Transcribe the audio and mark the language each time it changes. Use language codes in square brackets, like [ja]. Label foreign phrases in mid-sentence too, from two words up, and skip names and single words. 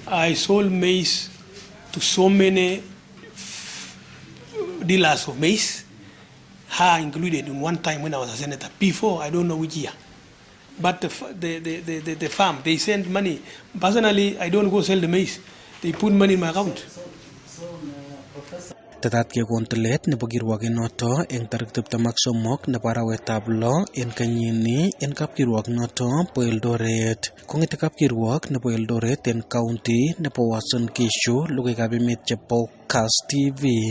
[en] I sold maize to so many dealers of maize, her included in one time when I was a senator. Before, I don't know which year. But the farm, they send money. Personally, I don't go sell the maize. They put money in my account. Professor. [kln] Tetat kekon tilet nebo kirwoket noto eng tarik 23 nebo arawetab 6 en kenyini en kapkirwok noto bo Eldoret. Kong'ete kapkirwok nebo Eldoret en county nebo Uasin Gishu, logoiwekab emet chebo Kass TV.